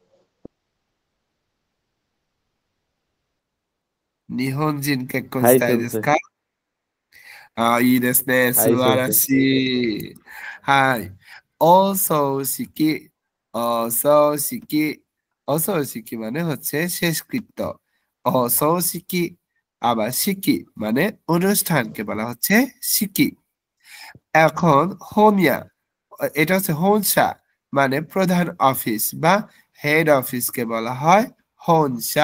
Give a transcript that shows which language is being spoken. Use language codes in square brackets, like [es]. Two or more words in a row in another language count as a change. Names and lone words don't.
[ja] 日本人結婚はい、したいですか？ああ、いいですね。素晴らしい。はい。お葬式、お葬式、お葬式 [bn] মানে হচ্ছে শেষকৃত্য। অসৌশিকি আবার সিকি মানে অনুষ্ঠানকে বলা হচ্ছে সিকি। এখন হোমিয়া এটা হচ্ছে হোনসা মানে প্রধান অফিস বা [en] head office [bn] বলা হয় হোনসা।